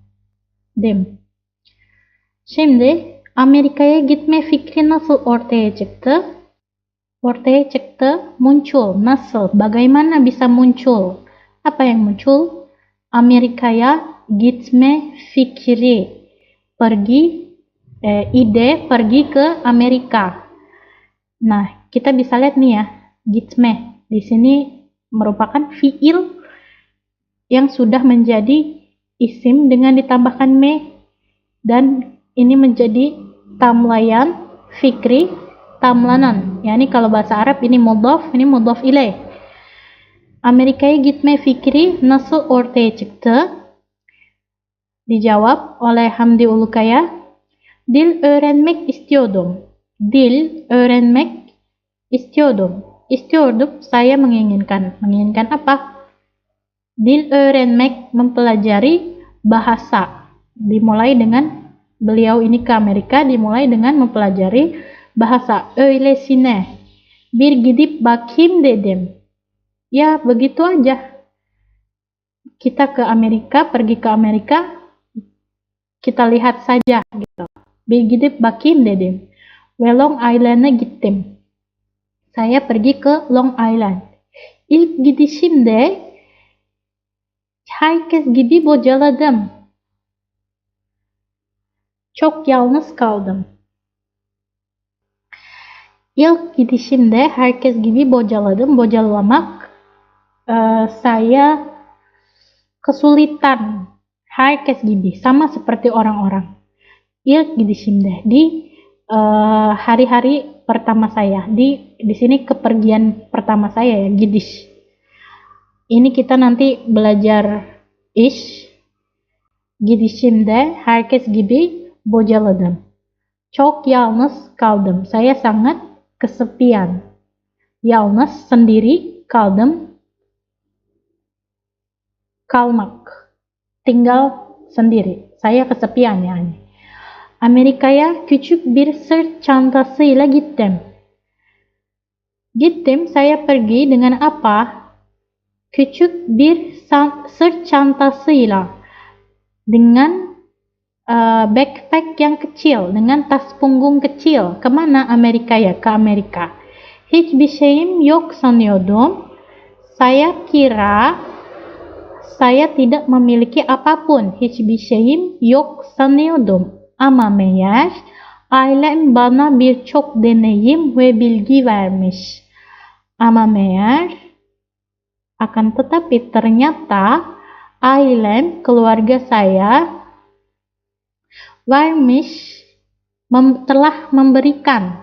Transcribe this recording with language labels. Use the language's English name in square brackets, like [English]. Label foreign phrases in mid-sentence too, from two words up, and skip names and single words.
[Turkish] Şimdi Amerika'ya gitme fikri nasıl ortaya çıktı? Ortaya çıktı, [Indonesian] muncul. Nasıl? Bagaimana bisa muncul? Apa yang muncul? [Turkish] Amerika'ya gitme fikri. [Indonesian] Pergi, ide pergi ke Amerika. Nah, kita bisa lihat nih ya, gitme. Di sini merupakan fiil yang sudah menjadi isim dengan ditambahkan me. Dan ini menjadi [Turkish] tamlayan fikri, [Indonesian] tamlanan. Yani kalau bahasa Arab ini mudhaf, ini [Arabic] mudhaf ilaih. [Turkish] Amerika'ya gitme fikri nasıl ortaya çıktı? [Indonesian] Dijawab oleh Hamdi Ulukaya. [Turkish] Dil öğrenmek istiyordum. Dil öğrenmek istiyordum. İstiyordum, [Indonesian] saya menginginkan. Menginginkan apa? [Turkish] Dil öğrenmek, [Indonesian] mempelajari bahasa. Dimulai dengan, beliau ini ke Amerika, dimulai dengan mempelajari bahasa. [Turkish] Öylesine. Bir gidip bakayım dedim. [Indonesian] Ya, begitu aja. Kita ke Amerika, pergi ke Amerika, kita lihat saja gitu. [Turkish] Bir gidip bakayım dedim. Ve Long Island'a gittim. [Indonesian] Saya pergi ke Long Island. [Turkish] İlk gidişimde herkes gibi bocaladım. Çok yalnız kaldım. İlk gidişimde herkes gibi bocaladım. Bocalamak, [Indonesian] saya kesulitan. [Turkish] Herkes gibi, [Indonesian] sama seperti orang-orang. [Turkish] İlk gidişimde, [Indonesian] di hari-hari pertama saya. Di sini kepergian pertama saya ya, gidiş. Ini kita nanti belajar iş. [Turkish] Gidişimde herkes gibi bocaladım. Çok yalnız kaldım. [Indonesian] Saya sangat kesepian. Yalnız, sendiri, [Turkish] kaldım, kalmak, [Indonesian] tinggal sendiri. Saya kesepian yani. [Turkish] Amerika'ya küçük bir sırt çantasıyla gittim. Gittim, [Indonesian] saya pergi dengan apa? [Turkish] Küçük bir sırt çantasıyla. [Indonesian] Dengan backpack yang kecil, dengan tas punggung kecil. Kemana Amerika'ya? Ke Amerika. [Turkish] Hiçbir şeyim yok sanıyordum. [Indonesian] Saya kira saya tidak memiliki apapun. [Turkish] Hiçbir şeyim yok sanıyordum. Ama meğer ailem bana birçok deneyim ve bilgi vermiş. Ama meğer, [Indonesian] akan tetapi ternyata, ailem, keluarga saya, vermiş, telah memberikan.